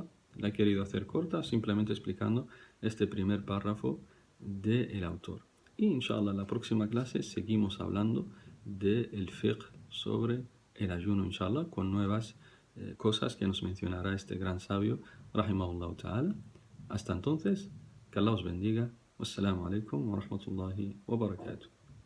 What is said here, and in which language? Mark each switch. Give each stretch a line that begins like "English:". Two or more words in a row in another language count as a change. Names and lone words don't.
Spanish: La he querido hacer corta, simplemente explicando este primer párrafo del autor. Y inshallah, en la próxima clase seguimos hablando del fiqh sobre el ayuno, inshallah, con nuevas cosas que nos mencionará este gran sabio,
Arabic: رحمه الله تعالى.
Spanish: Hasta entonces, que Allah os bendiga.
Arabic: والسلام عليكم ورحمة الله وبركاته.